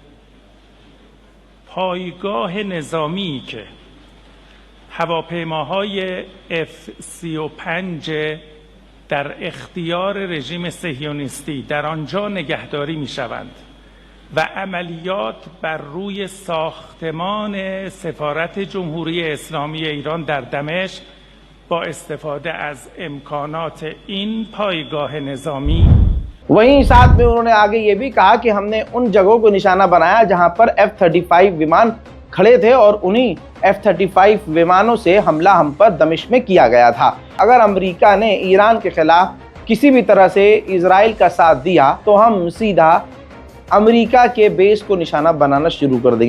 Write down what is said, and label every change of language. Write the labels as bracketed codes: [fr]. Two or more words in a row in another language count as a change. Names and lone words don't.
[fa] پایگاه نظامی که هواپیماهای F-35 در اختیار رژیم صهیونیستی در آنجا نگهداری می‌شوند و عملیات بر روی ساختمان سفارت جمهوری اسلامی ایران در دمشق با استفاده از امکانات این پایگاه نظامی [hi] वहीं साथ में उन्होंने आगे ये भी कहा कि हमने उन जगहों को निशाना बनाया जहां पर F-35 विमान खड़े थे और उन्हीं F-35 विमानों से हमला हम पर दमिश्क में किया गया था। अगर अमेरिका ने ईरान के खिलाफ किसी भी तरह से इजराइल का साथ दिया तो हम सीधा अमेरिका के बेस को निशाना बनाना शुरू कर देंगे।